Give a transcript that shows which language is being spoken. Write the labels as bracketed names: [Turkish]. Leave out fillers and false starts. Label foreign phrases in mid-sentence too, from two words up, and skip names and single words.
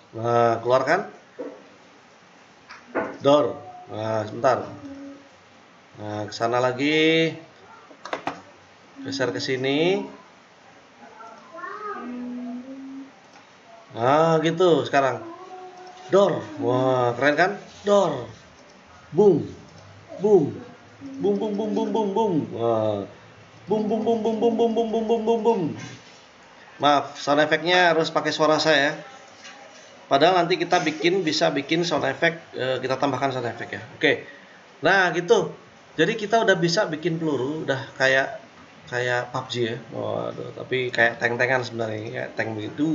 [Indonesian] Nah, keluarkan door. Nah, sebentar. Nah, ke sana lagi. Geser ke sini. Nah, gitu sekarang. Door. Wah, keren kan? Door. Boom. Boom. Boom boom boom boom boom boom. Wah. Boom boom boom boom boom boom boom boom boom boom boom. Maaf, [English] sound effect- [Indonesian] nya harus pakai suara saya. Padahal nanti kita bisa bikin [English] sound effect, [Indonesian] kita tambahkan [English] sound effect [Indonesian] ya. Oke. Nah, gitu. Jadi kita udah bisa bikin peluru, udah kayak PUBG ya. Waduh, tapi kayak tank-tankan sebenarnya, kayak tank begitu.